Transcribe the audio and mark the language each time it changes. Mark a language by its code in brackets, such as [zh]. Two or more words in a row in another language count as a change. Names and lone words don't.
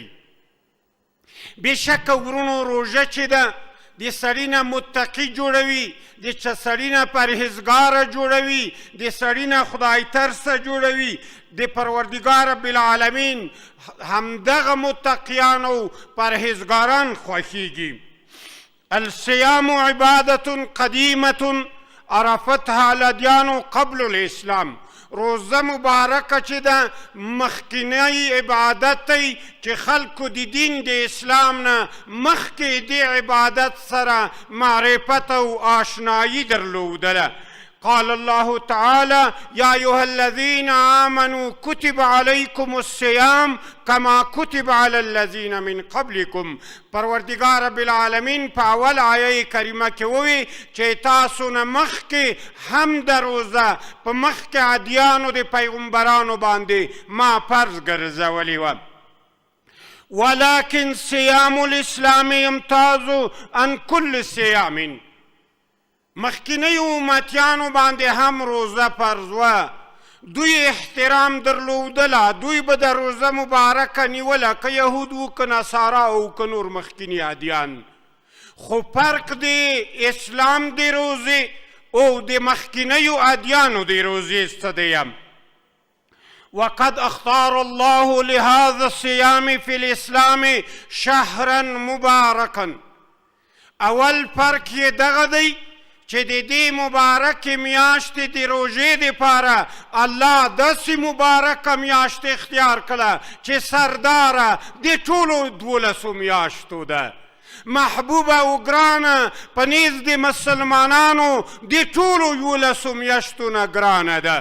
[ps] بېشکه ورونو روژه چې ده د سړي نه متقي جوړوي، د سړي نه پرهیزګاره جوړوي، د سړي نه خدای ترسه جوړوي. د پروردګار [ar] رب العالمین [ps] همدغه متقیان او پرهیزګاران خوښیږي. [ar] الصيام عبادة قديمة عرفتها الأديان قبل الإسلام. [ps] روزه مبارکه چې ده مخکینی عبادت دی چې خلکو د دین د اسلام نه مخکې د عبادت سره معرفت او آشنایی درلودله. [ar] قال الله تعالى يا أيها الذين آمنوا كتب عليكم الصيام كما كتب على الذين من قبلكم. [ps] پروردگار [ar] رب العالمین [ps] په اول آیه کریمه کې ووی چې تاسو نه مخکې هم د روزه په مخکې ادیانو د پیغمبرانو باندې ما فرض ګرځولې وه. [ar] ولكن صيام الإسلام يمتاز عن كل صيام. [ps] مخکینی امتیانو باندې هم روزه فرض وه، دوی احترام درلودله، دوی به د روزه مبارکه نیوله، که یهود و که نصارا او که نور مخکینی ادیان. خو فرق د اسلام د روزې او د مخکینیو ادیانو د روزې څه دی؟ [ar] وقد اختار الله لهذا الصيام في الاسلام شهرا مباركا. [ps] اول فرق یې دغه دی چې د دې مبارکې میاشتې د روژې دپاره الله داسې مبارکه میاشت اختیار کړه چې سرداره د ټولو 12 میاشتو ده. محبوبه او ګرانه په نیز د مسلمانانو د ټولو 11 میاشتو نه ګرانه ده.